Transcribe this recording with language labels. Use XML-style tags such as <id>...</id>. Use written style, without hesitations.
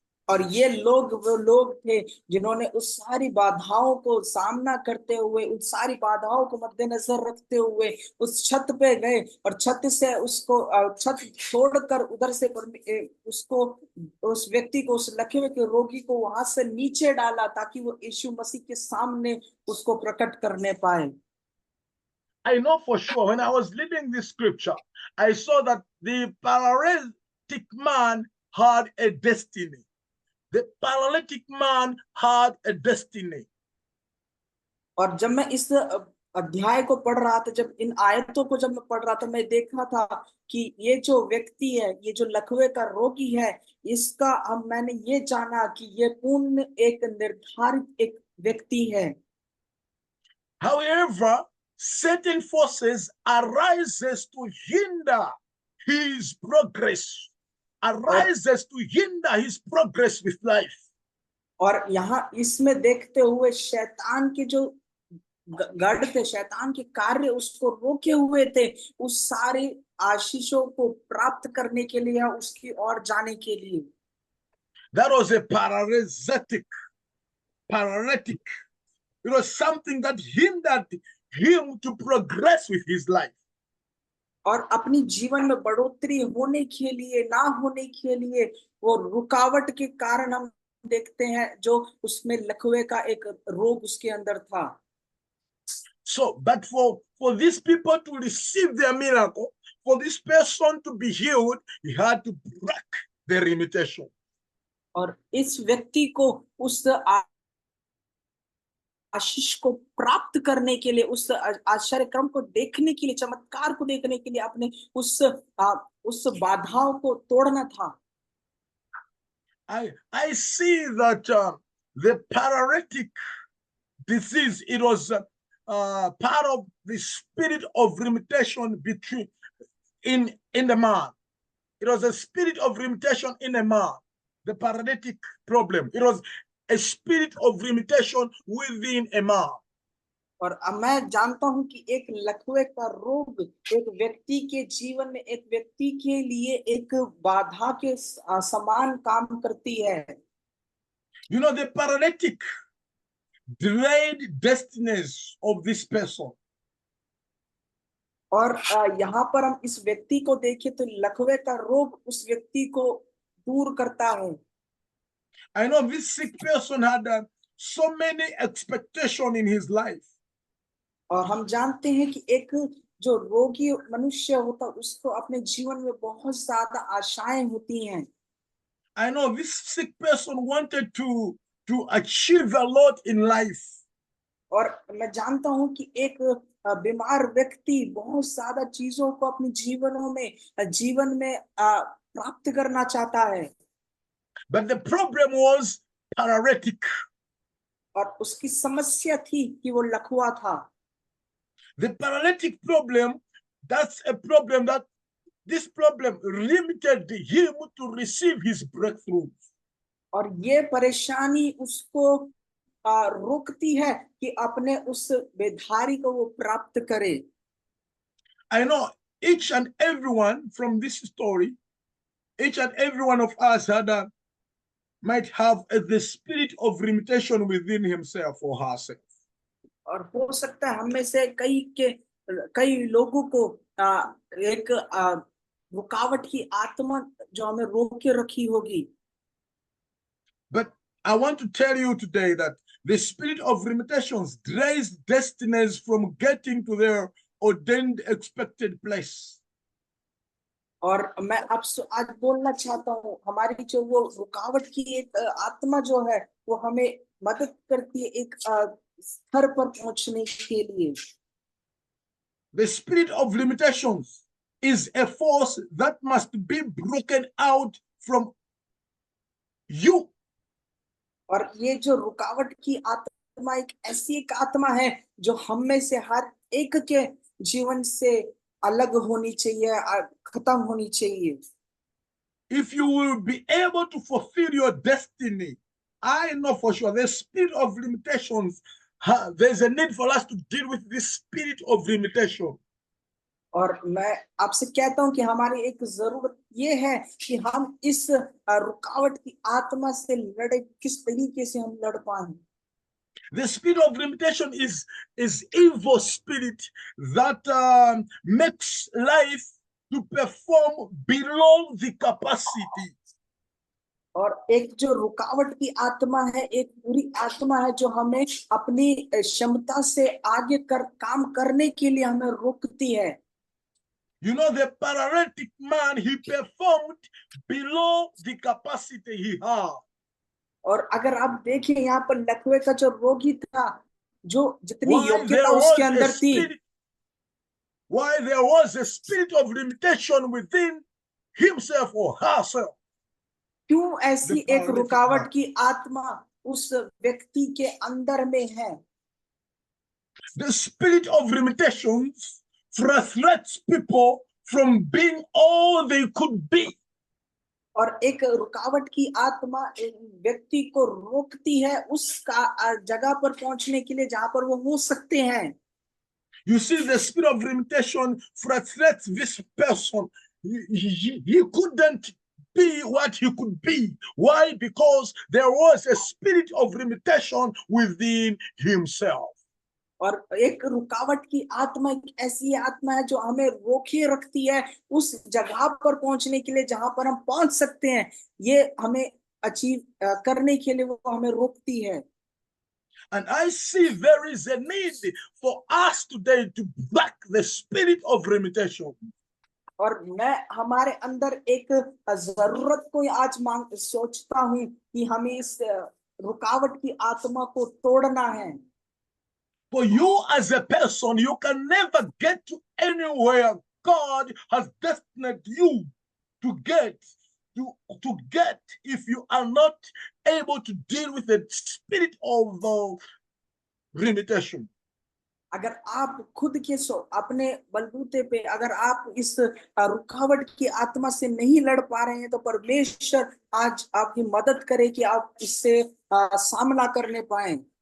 <hi>और ये लोग वो लोग थे जिन्होंने उस सारी बाधाओं को सामना करते हुए, उस सारी बाधाओं को मद्देनजर रखते हुए उस छत पे गए और छत से उसको छत छोड़कर उधर से उसको उस व्यक्ति को, उस लकवे के रोगी को वहां से नीचे डाला ताकि वो यीशु मसीह के सामने उसको प्रकट करने पाए।</hi> <en>I know for sure when I was reading this scripture, I saw that the paralytic man had a destiny. The paralytic man had a destiny.</en> <hi>और जब मैं इस अध्याय को पढ़ रहा था, जब इन आयतों को जब मैं पढ़ रहा था, मैं देखा था कि ये जो व्यक्ति है, ये जो लकवे का रोगी है, इसका मैंने ये जाना कि ये पूर्ण एक निर्धारित एक व्यक्ति है।</hi> <en>However, certain forces arises to hinder his progress. Arises to hinder his progress with life.</en> <hi>और यहाँ इसमें देखते हुए शैतान के जो गढ़ थे, शैतान के कार्य उसको रोके हुए थे उस सारे आशीषों को प्राप्त करने के लिए, उसकी ओर जाने के लिए।</hi> <en>That was a paralytic. It was something that hindered him to progress with his life.</en> <hi>और अपनी जीवन में बढ़ोतरी होने के लिए ना होने के लिए वो रुकावट के कारण हम देखते हैं जो उसमें लकवे का एक रोग उसके अंदर था।</hi> <en>So, but for these people to receive their miracle, for this person to be healed, he had to break the limitation.</en> <hi>और इस व्यक्ति को उस आशीष को प्राप्त करने के लिए, उस आश्चर्य क्रम को देखने के लिए, चमत्कार को देखने के लिए अपने उस बाधाओं को तोड़ना था।</hi> <en>I see that the paralytic disease, it was part of the spirit of limitation between in the man. It was a spirit of limitation in a man. The paralytic problem. It was a spirit of limitation within a man.</en> <hi>और मैं जानता हूं कि एक लकवे का रोग एक व्यक्ति के जीवन में, एक व्यक्ति के लिए एक बाधा के समान काम करती है।</hi> <en>You know, the paralytic delayed destinies of this person.</en> <hi>और यहाँ पर हम इस व्यक्ति को देखें तो लकवे का रोग उस व्यक्ति को दूर करता है।</hi> <en>I know this sick person had so many expectations in his life.</en> <hi>और हम जानते हैं कि एक जो रोगी मनुष्य होता उसको अपने जीवन में बहुत ज्यादा आशाएं होती हैं।</hi> <en>I know this sick person wanted to achieve a lot in life.</en> <hi>और मैं जानता हूं कि एक बीमार व्यक्ति बहुत ज्यादा चीजों को अपने जीवन में प्राप्त करना चाहता है।</hi> <en>But the problem was paralytic.</en> <hi>और उसकी समस्या थी कि वो लकवा था।</hi> <en>The paralytic problem, that's a problem that this problem limited him to receive his breakthrough.</en> <hi>और ये परेशानी उसको रोकती है कि अपने उस बेधारी को वो प्राप्त करे।</hi> <en>I know each and everyone from this story, each and every one of us might have the spirit of limitation within himself or herself.</en> <hi>और हो सकता है हम में से कई लोगों को एक रुकावट की आत्मा जो हमें रोक के रखी होगी।</hi> <en>But I want to tell you today that the spirit of limitations delays destinies from getting to their ordained expected place.</en> <hi>और मैं आपसे आज बोलना चाहता हूँ, हमारी जो वो रुकावट की एक आत्मा जो है वो हमें मदद करती है एक स्तर पर पहुंचने के लिए।</hi> <en>The spirit of limitations is a force that must be broken out from you.</en> <hi>और ये जो रुकावट की आत्मा एक ऐसी एक आत्मा है जो हम में से हर एक के जीवन से अलग होनी चाहिए, खत्म होनी चाहिए।</hi> <en>If you will be able to fulfill your destiny, I know for sure the spirit of limitations, there's a need for us to deal with this spirit of limitation.</en> <hi>और मैं आपसे कहता हूं कि हमारी एक जरूरत ये है कि हम इस रुकावट की आत्मा से लड़े, किस तरीके से हम लड़ पाए।</hi> <en>The spirit of limitation is evil spirit that makes life to perform below the capacity.</en> <hi>और एक जो रुकावट की आत्मा है, एक बुरी आत्मा है जो हमें अपनी क्षमता से आगे काम करने के लिए हमें रोकती है।</hi> <en>You know, the paralytic man, he performed below the capacity he had.</en> <hi>और अगर आप देखें यहाँ पर लकवे का जो रोगी था, जो जितनी योग्यता उसके अंदर थी,</hi> <en>why there was a spirit of limitation within himself or herself.</en> <hi>क्यों ऐसी एक रुकावट की आत्मा उस व्यक्ति के अंदर में है?</hi> <en>The spirit of limitations frustrates people from being all they could be.</en> <hi>और एक रुकावट की आत्मा एक व्यक्ति को रोकती है उसका जगह पर पहुंचने के लिए जहां पर वो हो सकते हैं।</hi> <en>You see, the spirit of limitation frustrates this person. He couldn't be what he could be. Why? Because there was a spirit of limitation within himself.</en> <hi>और एक रुकावट की आत्मा एक ऐसी आत्मा है जो हमें रोके रखती है उस जगह पर पहुंचने के लिए जहां पर हम पहुंच सकते हैं। ये हमें अचीव करने के लिए वो हमें रोकती है।</hi> <en>And I see there is a need for us today to break the spirit of limitation.</en> <hi>और मैं हमारे अंदर एक जरूरत को आज सोचता हूं कि हमें इस रुकावट की आत्मा को तोड़ना है।</hi> <en>For you as a person, you can never get to anywhere God has destined you to get. To get if you are not able to deal with the spirit of limitation.</en> <hi>अगर आप खुद के अपने बलबूते पे अगर आप इस रुकावट की आत्मा से नहीं लड़ पा रहे हैं तो परमेश्वर आज आपकी मदद करे कि आप इससे सामना करने पाए।</hi>